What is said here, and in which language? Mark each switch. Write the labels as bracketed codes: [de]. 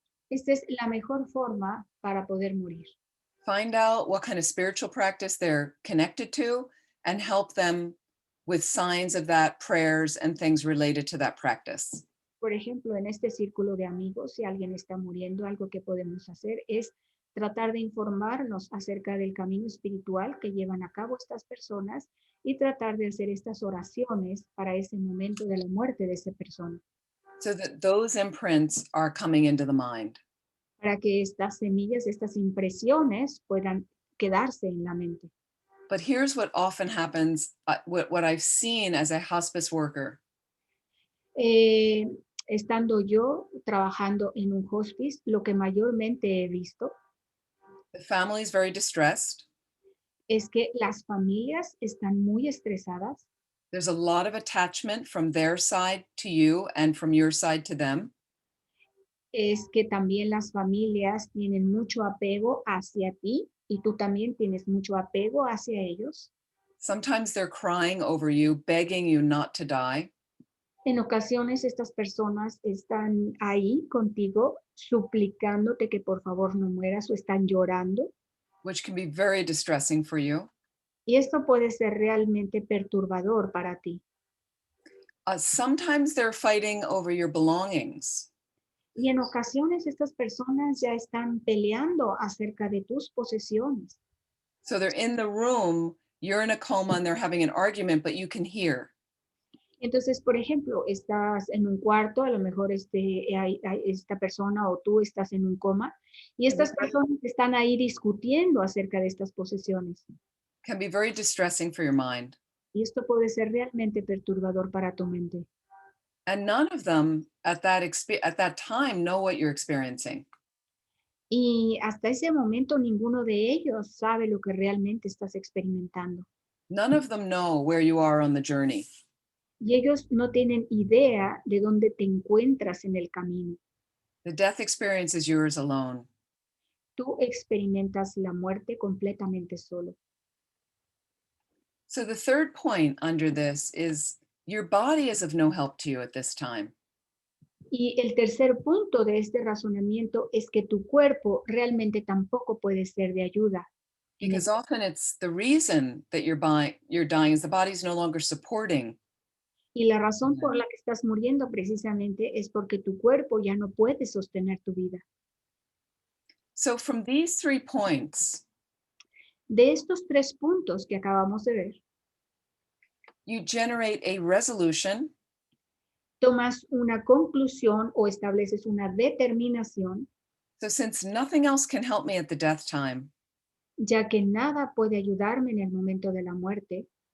[es] esta es la mejor forma para poder morir. [en] Find out what kind of spiritual practice they're connected to and help them with signs of that, prayers and things related to that practice. [es] Por ejemplo, en este círculo de amigos, si alguien está muriendo, algo que podemos hacer es tratar de informarnos acerca del camino espiritual que llevan a cabo estas personas y tratar de hacer estas oraciones para ese momento de la muerte de esa persona. [en] So that those imprints are coming into the mind. [es] Para que estas semillas, estas impresiones puedan quedarse en la mente. [en] But here's what often happens, what I've seen as a hospice worker. [es] Estando yo trabajando en un hospice, lo que mayormente he visto [en] The family is very distressed. [es] es que las familias están muy estresadas. [en] There's a lot of attachment from their side to you and from your side to them. [es] Es que también las familias tienen mucho apego hacia ti y tú también tienes mucho apego hacia ellos. [en] Sometimes they're crying over you, begging you not to die. [es] En ocasiones estas personas están ahí contigo suplicándote que por favor no mueras o están llorando. [en] Which can be very distressing for you. [es] Y esto puede ser realmente perturbador para ti. [en] Sometimes they're fighting over your belongings. [es] Y en ocasiones estas personas ya están peleando acerca de tus posesiones. [en] So they're in the room, you're in a coma and they're having an argument, but you can hear. [es] Entonces, por ejemplo, estás en un cuarto, a lo mejor hay esta persona o tú estás en un coma, y estas personas están ahí discutiendo acerca de estas posesiones. [en] Can be very distressing for your mind. [es] Y esto puede ser realmente perturbador para tu mente. [en] And none of them at that time know what you're experiencing. [es] Y hasta ese momento ninguno de ellos sabe lo que realmente estás experimentando. [en] None of them know where you are on the journey. [es] Y ellos no tienen idea de dónde te encuentras en el camino. [en] The death experience is yours alone. [es] Tú experimentas la muerte completamente solo. [en] So the third point under this is your body is of no help to you at this time. [es] Y el tercer punto de este razonamiento es que tu cuerpo realmente tampoco puede ser de ayuda. [en] Because often it's the reason that you're dying is the body's no longer supporting. [es] Y la razón por la que estás muriendo precisamente es porque tu cuerpo ya no puede sostener tu vida. [en] So from these 3 points, [es] De estos 3 puntos que acabamos de ver, [en] you generate a resolution [es] tomas una conclusión o estableces una determinación, [en] So since nothing else can help me at the death time, [es] ya que nada puede ayudarme en el momento de la muerte,